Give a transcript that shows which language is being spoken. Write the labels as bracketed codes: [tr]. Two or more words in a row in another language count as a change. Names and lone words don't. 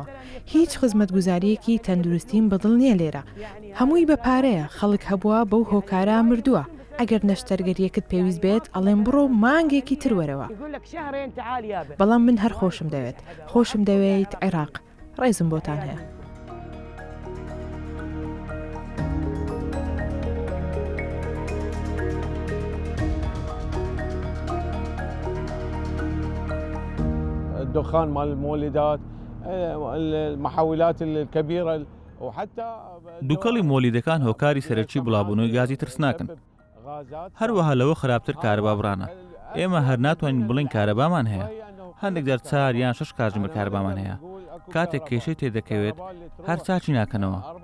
[ckb] هیچ خزمەتگوزاریەکی تەندروستیم بەدڵ نییە لێرە، هەمووی بە پارەیە، خەڵک هەبووە بەو هۆکارە مردووە. ئەگەر نەشتەرگەریەکت پێویست بێت ئەڵێم بڕۆ مانگێکی تروەرەوە. بەڵام من هەر خۆشم دەوێت، خۆشم دەوێت عێراق. ڕێزم بۆتان هەیە. [ar] الدخان مال المولدات، المحاولات الكبيرة وحتى [ckb] دووکەڵی مۆلیدەکان هۆکاری سەرەکی بڵاوبوونەوەی گازی ترسناکن. هەروەها لەوە خراپتر کارەبا بڕانە. ئێمە هەر ناتوانین بڵین کارەبامان هەیە. هەندێک جار 4 یان 6 کاتژمێر کارەبامان هەیە. کاتێک کێشەی تێدەکەوێت هەر چاچی ناکەنەوە.